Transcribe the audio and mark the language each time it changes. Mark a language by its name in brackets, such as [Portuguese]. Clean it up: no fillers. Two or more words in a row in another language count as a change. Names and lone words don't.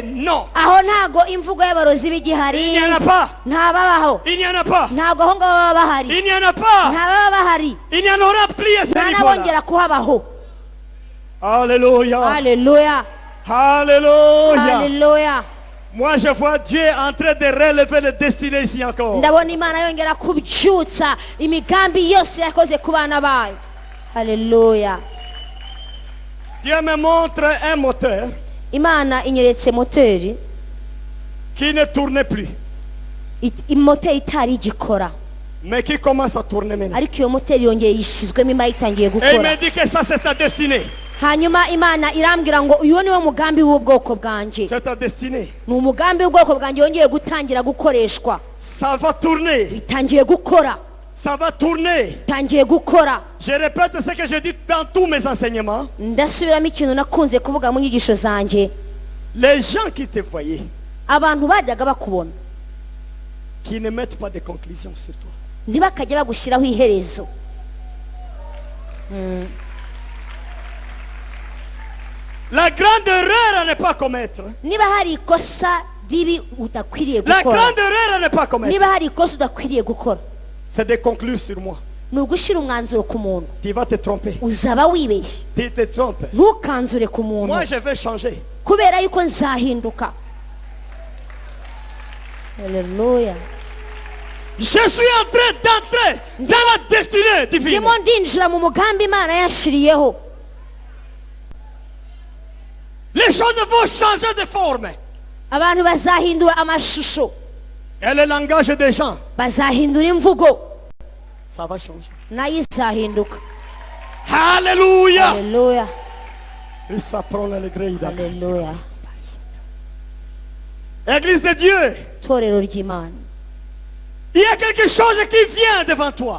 [French] Non. [Kinyarwanda] Aho ntago imvugo y'abarozi [French] Il [Kinyarwanda] b'igihari, [French] n'y en a pas. [Kinyarwanda] ntababaho, [French] Il n'y en a pas. [Kinyarwanda] ntago aho ngaho baba bahari, [French] Il n'y en a pas. [Kinyarwanda] ntababa bahari, [French] Il n'y en aura plus à ce [Kinyarwanda] nta [French] niveau-là. [Kinyarwanda] n'abongera kuhabaho. [French] Alléluia. [Kinyarwanda] Haleluya, [French] Alléluia. [Kinyarwanda] haleluya. [French] Moi, je vois Dieu en train de relever les destinées ici encore. [Kinyarwanda] Ndabona Imana yongera kubyutsa imigambi yose yakoze ku bana bayo. Haleluya. [French] Dieu me montre un moteur [Kinyarwanda] Imana inyeretse moteri, [French] qui ne tourne plus, [Kinyarwanda] moteri itari igikora, [French] mais qui commence à tourner maintenant. [Kinyarwanda] ariko iyo moteri yongeye yishizwemo, Imana itangiye [French] Et il [Kinyarwanda] gukora. [French] me dit que ça, c'est ta destinée. [Kinyarwanda] Hanyuma Imana irambwira ngo uyu niwo mugambi w'ubwoko bwanjye, [French] C'est ta destinée. [Kinyarwanda] ni umugambi w'ubwoko bwanjye wongeye gutangira gukoreshwa, [French] Ça va tourner. [Kinyarwanda] bitangiye gukora, [French] Ça va tourner. [Kinyarwanda] bitangiye gukora. [French] Je répète ce que je dis dans tous mes enseignements. [Kinyarwanda] Ndasubiramo ikintu nakunze kuvuga mu nyigisho zanjye. [French] Les gens qui te voyaient, [Kinyarwanda] Abantu bajyaga bakubona, [French] qui ne mettent pas de conclusions sur toi. [Kinyarwanda] ntibakajya bagushyiraho iherezo. [French] La grande erreur à ne pas commettre. [Kinyarwanda] niba hari ikosa ribi udakwiriye [French] La [Kinyarwanda] gukora [French] grande erreur à ne pas commettre. [Kinyarwanda] niba hari ikosa udakwiriye gukora [French] C'est de conclure sur moi. [Kinyarwanda] ni ugushyira umwanzuro ku muntu [French] Tu vas te tromper. [Kinyarwanda] uzaba wibeshye [French] Tu te trompes. [Kinyarwanda] ntukanzure ku muntu [French] Moi, je vais changer. [Kinyarwanda] kubera yuko nzahinduka. Haleluya. [French] Je suis en train d'entrer dans la destinée divine. [Kinyarwanda] ndimo ndinjira mu mugambi imana yashiriyeho. [French] Les choses vont changer de forme. [Kinyarwanda] abantu bazahindura amashusho, [French] Et le langage des gens, [Kinyarwanda] bazahindura imvugo, [French] ça va changer. [Kinyarwanda] nayo izahinduka. [French] Alléluia. [Kinyarwanda] Haleluya. [French] Et ça prend l'allégré. [Kinyarwanda] Haleluya. [French] Église de Dieu, [Kinyarwanda] torero ry'Imana, [French] il y a quelque chose qui vient devant toi.